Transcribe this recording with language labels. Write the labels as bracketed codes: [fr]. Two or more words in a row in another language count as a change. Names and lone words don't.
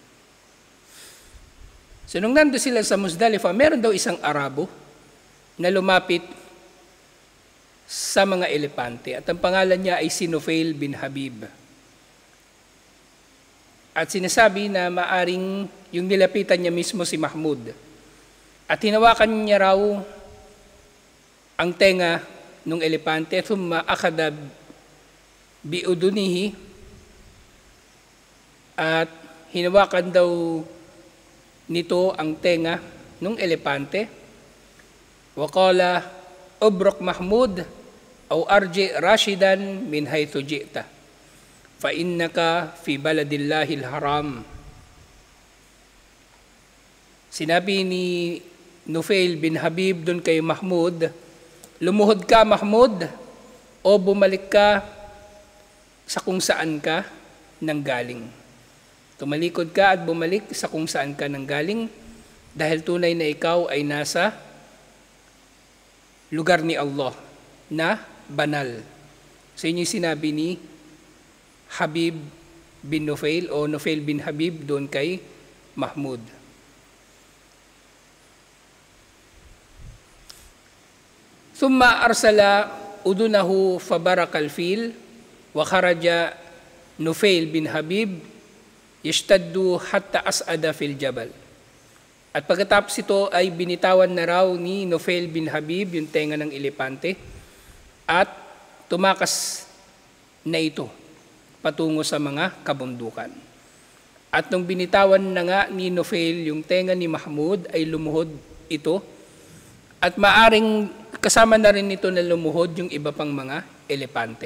[tl] So nung nando sila sa Muzdalifa, meron daw isang Arabo na lumapit sa mga elepante at ang pangalan niya ay si Nufail bin Habib. At sinasabi na maaring yung nilapitan niya mismo si Mahmud. At hinawakan niya raw ang tenga ng elepante, [ar] ثم أخذ بأذنيه, [tl] at hinawakan daw nito ang tenga ng elepante. [ar] وقال ابرك محمود أو ارجع راشدا من حيث جئت فإنك في بلد الله الحرام. [tl] Sinabi ni Nufail bin Habib doon kay Mahmud, lumuhod ka Mahmud o bumalik ka sa kung saan ka nanggaling. Tumalikod ka at bumalik sa kung saan ka nanggaling dahil tunay na ikaw ay nasa lugar ni Allah na banal. So yun yung sinabi ni Habib bin Nufail o Nufail bin Habib doon kay Mahmud. [ar] ثم أرسل أذنه فبرك الفيل وخرج نفيل بن حبيب يشتد حتى أصعد في الجبل. [tl] At pagkatapos ito ay binitawan na raw ni Nufail bin Habib yung tenga ng elepante at tumakas na ito patungo sa mga kabundukan. At nung binitawan na nga ni Nufail yung tenga ni Mahmud ay lumuhod ito at maaring kasama na rin nito na lumuhod yung iba pang mga elepante.